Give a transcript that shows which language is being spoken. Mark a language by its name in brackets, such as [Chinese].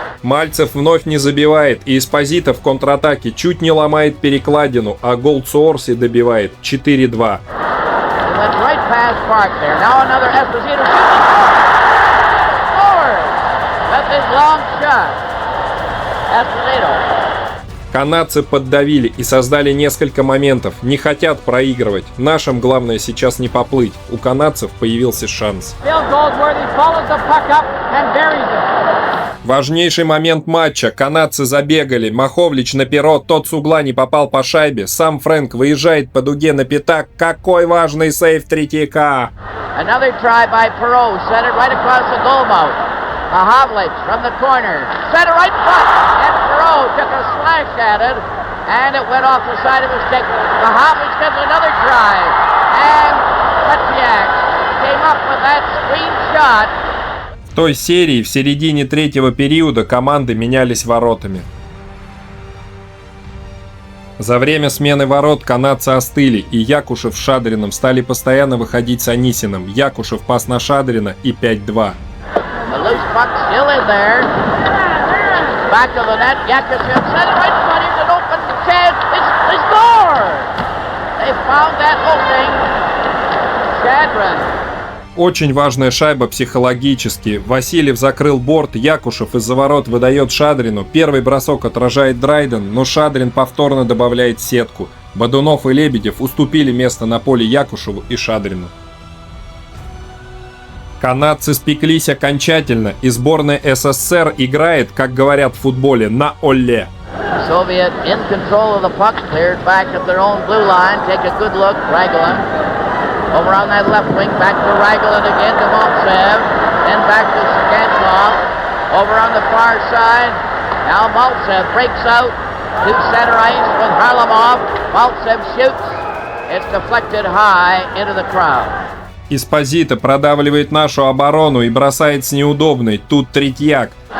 [Russian] Мальцев вновь не забивает, и Эспозито в контратаке чуть не ломает перекладину, а гол Цуорси добивает 4-2. [English] He went right past Park there. Now another Esposito shoots. Forward. That's his long shot. Esposito. [Russian] Канадцы поддавили и создали несколько моментов, не хотят проигрывать. Нашим главное сейчас не поплыть. У канадцев появился шанс. [English] Bill Goldsworthy follows the puck up and buries it. [Russian] Важнейший момент матча. Канадцы забегали. Маховлич на перо, тот с угла не попал по шайбе. Сам Фрэнк выезжает по дуге на пятак. Какой важный сейв Третьяка! [English] Another try by Perot. Set it right across the goal mouth. Mahovlich from the corner. Set it right in front. And Perot took a slash at it. And it went off the side of his stick. Mahovlich gets another try. And Tretiak came up with that screen shot. [Russian] В той серии в середине третьего периода команды менялись воротами. За время смены ворот канадцы остыли, и Якушев с Шадриным стали постоянно выходить с Анисиным. Якушев пас на Шадрина и 5-2. [English] The loose puck still in there. Back of the net, Yakushев set it right in front. Here's an open chance. They score! They found that opening. Shadrin. [Russian] Очень важная шайба психологически. Васильев закрыл борт, Якушев из-за ворот выдает Шадрину. Первый бросок отражает Драйден, но Шадрин повторно добавляет сетку. Бодунов и Лебедев уступили место на поле Якушеву и Шадрину. Канадцы спеклись окончательно, и сборная СССР играет, как говорят в футболе, на оле. [English] Soviet in control of the puck, cleared back at their own blue line. Take a good look, Raglan. Over on that left wing, back to Raglan again to Maltsev. Then back to Skanslov. Over on the far side, now Maltsev breaks out to center ice with Harlamov. Maltsev shoots. It's deflected high into the crowd. [Russian] Эспозито продавливает нашу оборону и бросает с неудобной. Тут Третьяк.